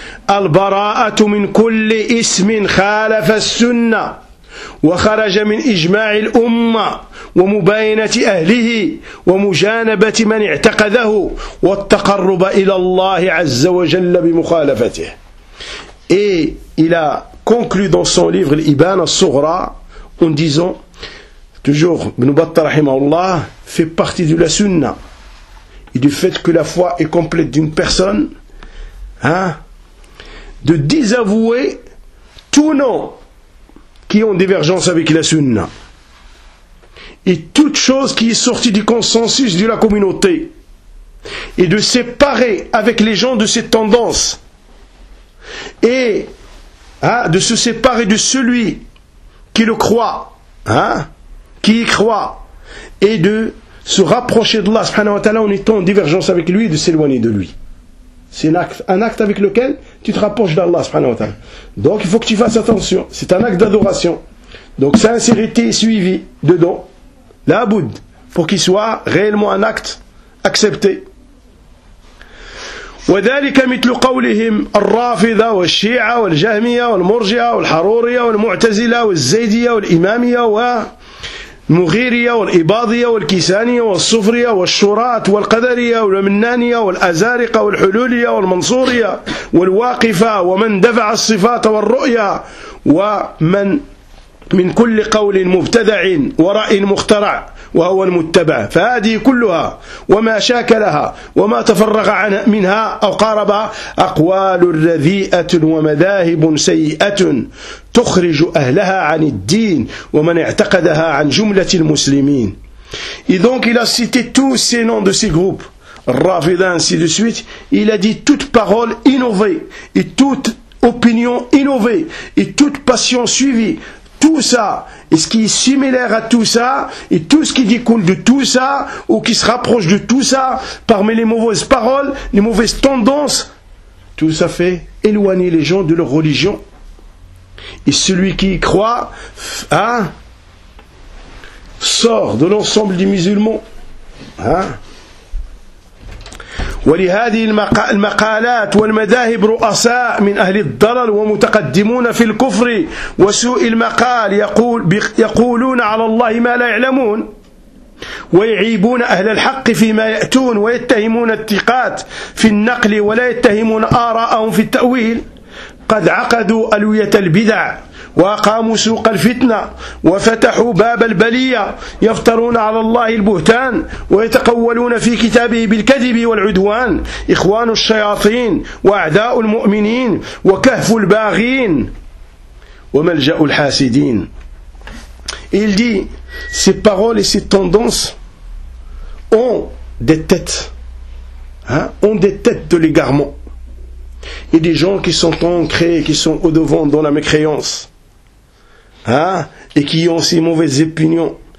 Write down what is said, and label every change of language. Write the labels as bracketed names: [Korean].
[Arabic] البراءة من كل اسم خالف السنة وخرج من إجماع الأمة ومباينة أهله ومجانبة من اعتقده والتقرب إلى الله عز وجل بمخالفته. [French] Et il a conclu dans son livre l'Ibana Sughra en disant, toujours Ibn Battah rahimahullah fait partie de la sunna et du fait que la foi est complète d'une personne, hein, de désavouer tout nom qui ont divergence avec la sunna et toute chose qui est sortie du consensus de la communauté et de séparer avec les gens de cette tendance et hein, de se séparer de celui qui le croit, hein, qui y croit, et de se rapprocher d'Allah subhanahu wa ta'ala en étant en divergence avec lui et de s'éloigner de lui. C'est un acte avec lequel tu te rapproches d'Allah subhanahu wa ta'ala. Donc il faut que tu fasses attention. C'est un acte d'adoration. Donc sincérité suivie dedans. La boud, pour qu'il soit réellement un acte accepté. [Arabic] وذلك مثل قولهم الرافضة والشيعة والجهمية والمرجئة والحرورية والمعتزلة والزيدية والإمامية والمغيرية والإباضية والكسانية والصفرية والشوراة والقدرية والمنانية والأزارقة والحلولية والمنصورية والواقفة ومن دفع الصفات والرؤية ومن من كل قول مبتدع ورأي مخترع وهو المتبع. فهذه كلها وما شاكلها وما تفرغ منها أو قارب أقوال رذيئة ومذاهب سيئة تخرج أهلها عن الدين ومن اعتقدها عن جملة المسلمين. [French] Et donc il a cité tous ces noms de ces groupes, Rafida ainsi de suite. Il a dit toute parole innovée et toute opinion innovée et toute passion suivie. Tout ça, et ce qui est similaire à tout ça, et tout ce qui découle de tout ça, ou qui se rapproche de tout ça, parmi les mauvaises paroles, les mauvaises tendances, tout ça fait éloigner les gens de leur religion. Et celui qui y croit, hein, sort de l'ensemble des musulmans, hein. [Arabic] ولهذه المقالات والمذاهب رؤساء من أهل الضلال ومتقدمون في الكفر وسوء المقال يقولون على الله ما لا يعلمون ويعيبون أهل الحق فيما يأتون ويتهمون الثقات في النقل ولا يتهمون آراءهم في التأويل قد عقدوا ألوية البدع وأقاموا سوق الفتنة وفتحوا باب البلية يفترون على الله البهتان ويتقولون في كتابه بالكذب والعدوان إخوان الشياطين وأعداء المؤمنين وكهف الباغين وملجأ الحاسدين. [French] Il dit, ces paroles et ces tendances ont des têtes, hein, ont des têtes de l'égarement et des gens qui sont ancrés, qui sont au-devant dans la mécréance, hein, et qui ont ces mauvaises opinions.